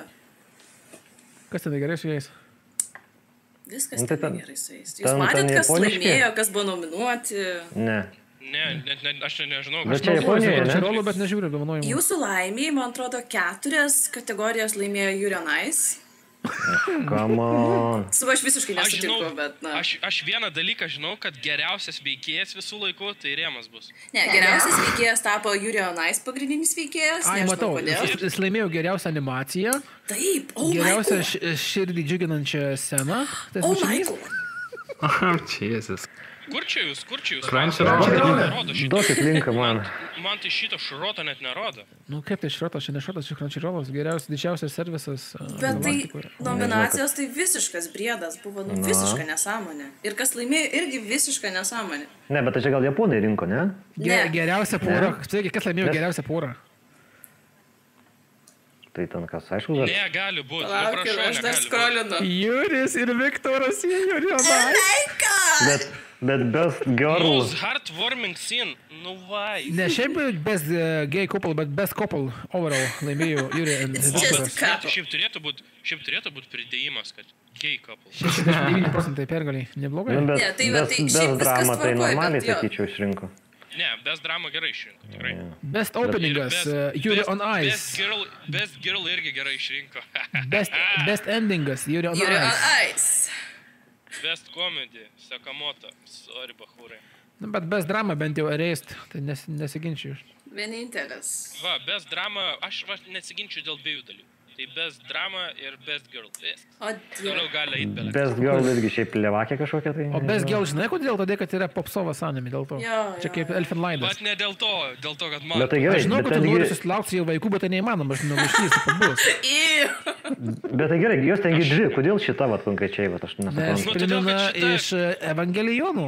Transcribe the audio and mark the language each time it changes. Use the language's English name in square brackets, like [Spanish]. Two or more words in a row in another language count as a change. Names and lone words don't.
[Lithuanian] Kas ten gerai su jais? Viskas ten gerai su jais. Jūs matėt, kas laimėjo, kas buvo nominuoti? Ne. Ne, aš nežinau. Bet čia Japonijoje, ne? Crunchyroll, bet nežiūriu apdovanojimų. Jūsų laimiai, man atrodo, 4 kategorijos laimėjo Yuri on Ice. [English] Come on. [Lithuanian] Su aš visiškai nesutinku, bet na. Aš vieną dalyką žinau, kad geriausias veikėjas visų laikų, tai Rėmas bus. Ne, geriausias veikėjas tapo Yuri on Ice pagrindinis veikėjas. Ai, matau, jis laimėjo geriausią animaciją. Taip, geriausią širdį džiuginančią sceną. [English] Oh my god. Jesus. [Lithuanian] Kur čia jūs? Crunchyroll. Duokit linką man. Man tai šito šroto net nerodo. Nu kaip tai šrotas, čia ne šrotas, čia Crunchyroll, geriausias, didžiausias servisas. Bet tai nominacijos tai visiškas briedas, buvo visiška nesąmonė. Ir kas laimėjo, irgi visiška nesąmonė. Ne, bet tai čia gal japonai rinko, ne? Geriausia pora. Kas laimėjo geriausią porą? Tai ten kas, aišku, bet... Ne, gali būti. Palaukit, aš dar skrolinu. Juris ir Viktoras Yuri on Ice. [English] Bet best girl... Most heartwarming scene. [Lithuanian] Nu vai. Ne šiaip [English] best gay couple, [Lithuanian] bet [English] best couple overall [Lithuanian] laimėjo Yuri ir Viktoras. Šiaip turėtų būt pridėjimas, kad [English] gay couple. [Lithuanian] 69% pergaliai. Neblogai. [English] Best drama [Lithuanian] tai normaliai, sakyčiau, išrinko. Ne, [English] best drama [Lithuanian] gerai išrinko, tikrai. Best openingas, Yuri on Ice. [English] Best girl [Lithuanian] irgi gerai išrinko. Best endingas, Yuri on Ice. [English] Best comedy, [Lithuanian] Sakamoto, sorry, bachūrai. Bet [English] best drama [Lithuanian] bent jau erased, tai nesiginčiu. Vienintelis. Va, [English] best drama, [Lithuanian] aš nesiginčiu dėl 2 dalykų. Tai [English] best drama [Lithuanian] ir [English] best girl. [Lithuanian] Toliau gali eiti belet. [English] Best girl [Lithuanian] irgi šiaip levakė kažkokia tai. O [English] best girl [Lithuanian] žinai kodėl? Todėl, kad yra popsovas anime, dėl to. Čia kaip Elfen Laidas. Bet ne dėl to, kad man... Bet tai gerai. Aš žinau, kad tu nori susilaukti jau vaikų, bet tai neįmanoma, aš neužlysiu, kad bus. Bet tai gerai, jos tengi 2, kodėl šita vat konkrečiai, vat aš nesuprantu. Nes primena iš Evangelijonų.